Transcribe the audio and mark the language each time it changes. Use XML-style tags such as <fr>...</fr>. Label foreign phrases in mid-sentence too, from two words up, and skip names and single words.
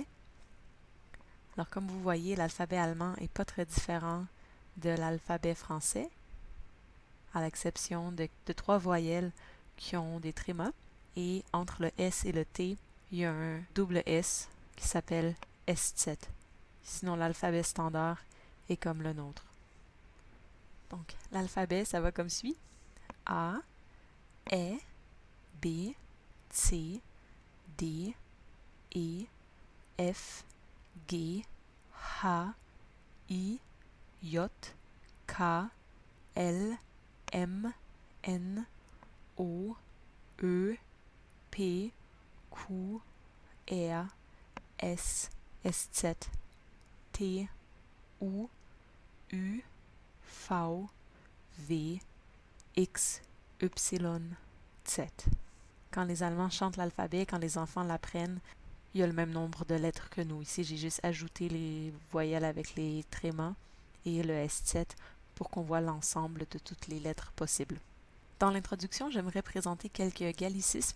<fr>Alors comme vous voyez, l'alphabet allemand n'est pas très différent de l'alphabet français, à l'exception de trois voyelles qui ont des trémas. Et entre le S et le T, il y a un double S qui s'appelle SZ. Sinon, l'alphabet standard est comme le nôtre. Donc, l'alphabet, ça va comme suit. A, E, B, C, D, E, F, G, H, I, J, K, L, M, N, O, Ö, P, Q, R, S, SZ, T, U, V, W, X, Y, Z. Quand les Allemands chantent l'alphabet, quand les enfants l'apprennent, il y a le même nombre de lettres que nous. Ici, j'ai juste ajouté les voyelles avec les trémas et le SZ pour qu'on voit l'ensemble de toutes les lettres possibles. Dans l'introduction, j'aimerais présenter quelques gallicismes.</fr>